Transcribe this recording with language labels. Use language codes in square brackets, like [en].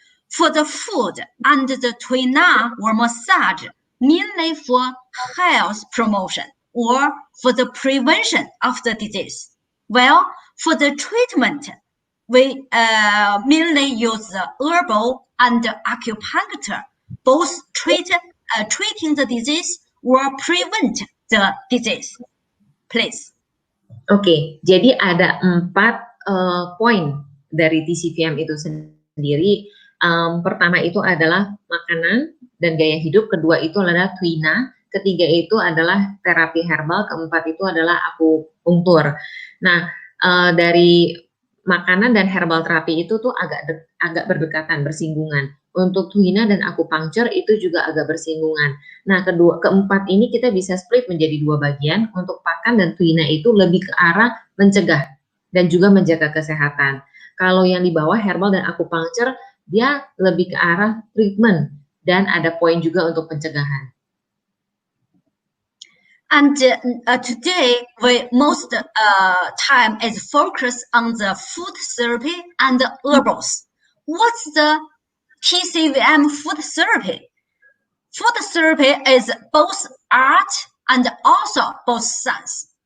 [en] For the food and the Tui Na or massage, mainly for health promotion or for the prevention of the disease. Well, for the treatment, we mainly use the herbal and acupuncture, both treating the disease or prevent the disease. Please. [id] Oke, jadi ada 4 poin dari TCVM itu sendiri. Pertama itu adalah makanan dan gaya hidup, kedua itu adalah Tui Na, ketiga itu adalah terapi herbal, keempat itu adalah akupunktur. Nah, dari makanan dan herbal terapi itu tuh agak berdekatan, bersinggungan. Untuk Tui Na dan akupunktur itu juga agak bersinggungan. Nah, keempat ini kita bisa split menjadi 2 bagian. Untuk pakan dan Tui Na itu lebih ke arah mencegah dan juga menjaga kesehatan. Kalau yang di bawah herbal dan akupunktur, dia lebih ke arah treatment dan ada poin juga untuk pencegahan. [en] And today, most time is focused on the food therapy and the herbals. What's the TCVM food therapy? Food therapy is both art and also both science.